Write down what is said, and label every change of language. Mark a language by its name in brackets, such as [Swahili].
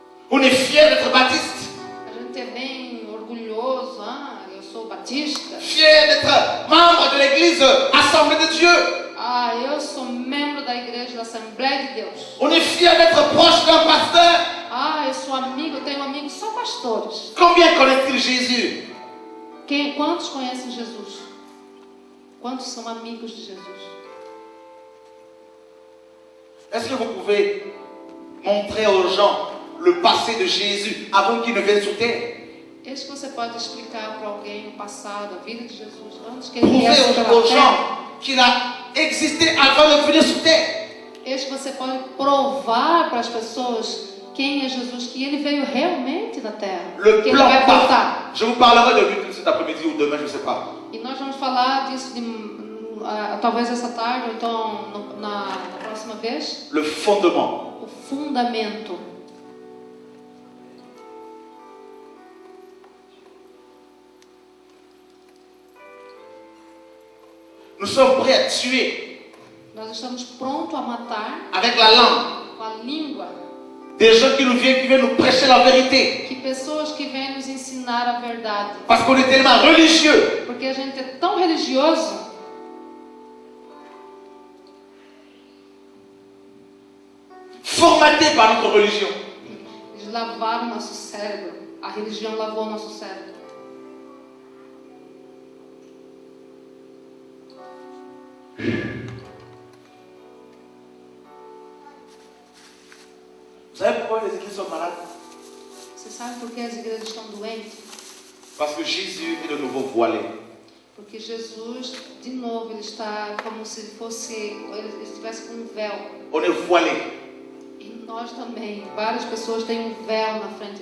[French] On est fiers d'être baptistes. [Portuguese] A gente é bem orgulhoso. Eu sou batista. [French] Fiers d'être membre de l'église Assemblée de Dieu. [Portuguese] Eu sou membro da igreja da Assembleia de Deus. [French] On est fiers d'être proche d'un pasteur. [Portuguese] Eu sou amigo, eu tenho amigos só pastores. [French] Combien connaissent-ils Jésus? [Portuguese] Quantos conhecem Jesus? Quantos são amigos de Jesus? [French] Est-ce que vous pouvez montrer aux gens le passé de Jésus avant qu'il ne vienne sur terre? Est-ce que [Portuguese] você pode explicar para alguém o passado, a vida de Jesus, antes que ele viesse [French] Prouver [Portuguese] pela [French] aux [Portuguese] terra? [French] gens qu'il a existé avant de venir sur terre. Est-ce que [Portuguese] você pode provar para as pessoas quem é Jesus, que ele veio realmente na terra, [French] Le [Portuguese] que ele [French] plan [Portuguese] vai [French] parfait. [Portuguese] voltar? [French] Je vous parlerai de lui cet après-midi ou demain, je ne sais pas. [Portuguese] E nós vamos falar disso talvez essa tarde ou então na próxima vez. [French] Le fondement. [Portuguese] O fundamento. [French] Nous sommes prêts à tuer [Portuguese] Nós estamos prontos a matar [French] avec la langue [Portuguese] com a língua [French] des gens qui viennent nous prêcher la vérité. [Portuguese] que pessoas que vêm nos ensinar a verdade. [French] Parce qu'on est tellement religieux. [Portuguese] Porque a gente é tão religioso. [French] Formaté par notre religion. [Portuguese] Eles lavaram nosso cérebro. A religião lavou nosso cérebro. [French] Vous savez pourquoi les églises sont malades? [Portuguese] Você sabe por que as igrejas estão doentes? [French] Parce que Jésus est de nouveau voilé. [Portuguese] Porque Jesus, de novo, ele está como se fosse, ele estivesse com um véu. [French] On est voilé. [Portuguese] E nós também, várias pessoas têm um véu na frente